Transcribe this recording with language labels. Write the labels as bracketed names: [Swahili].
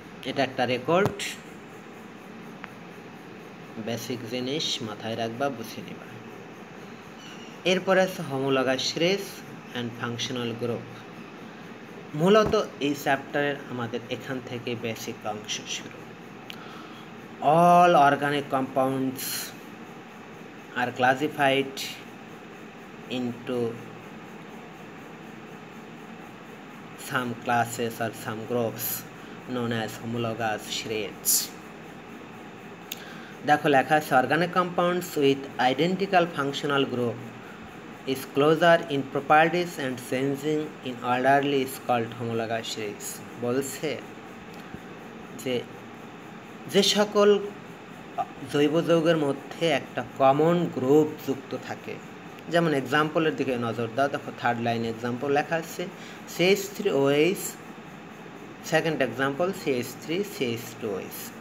[Bangla] এটা একটা record, basic জিনিস মাথায় রাখবা, বুঝে নিবা। এরপরে আছে homologous series and functional group. মূলত এই চ্যাপ্টারের আমাদের এখান থেকে বেসিক অংশ শুরু। [English] All organic compounds are classified into some classes or some groups known as homologous series. [Bangla] দেখো লেখা আছে, [English] organic compounds with identical functional group is closer in properties and changing in orderly is called homologous series. [Bangla] বলছে যে সকল জৈব যৌগের মধ্যে একটা কমন গ্রুপ যুক্ত থাকে, যেমন এক্সাম্পলের দিকে নজর দাও, দেখো 3rd লাইন এক্সাম্পল লেখা আছে, CH3OH, সেকেন্ড এক্সাম্পল CH3CH2OH।